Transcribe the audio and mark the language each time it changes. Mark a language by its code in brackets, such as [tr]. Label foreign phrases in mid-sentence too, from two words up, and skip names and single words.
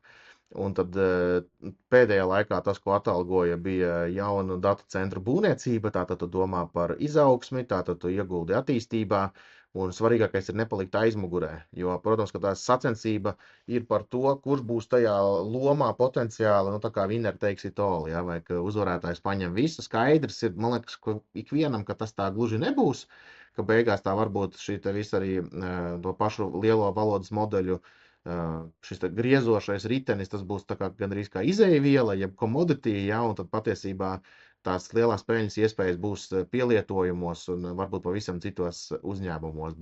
[lv] Un tad pēdējā laikā tas, ko atalgoja, bija jauna datu centra būvniecība. Tātad tu domā par izaugsmi, tātad tu ieguldi attīstībā. Un svarīgākais ir nepalikt aizmugurē. Jo, protams, ka tā sacensība ir par to, kurš būs tajā lomā potenciāli, nu, tā kā [en] Winner takes it all, [lv] ja, vai ka uzvarētājs paņem visu. Skaidrs ir, man liekas, ka ikvienam, ka tas tā gluži nebūs, ka beigās tā varbūt šī te visa arī to pašu lielo valodas modeļu šis griezošais ritenis, tas būs tā kā gandrīz kā izēviela, jeb commodity, ja, un tad patiesībā tās lielās peļņas iespējas būs pielietojumos un varbūt pavisam citos uzņēmumos.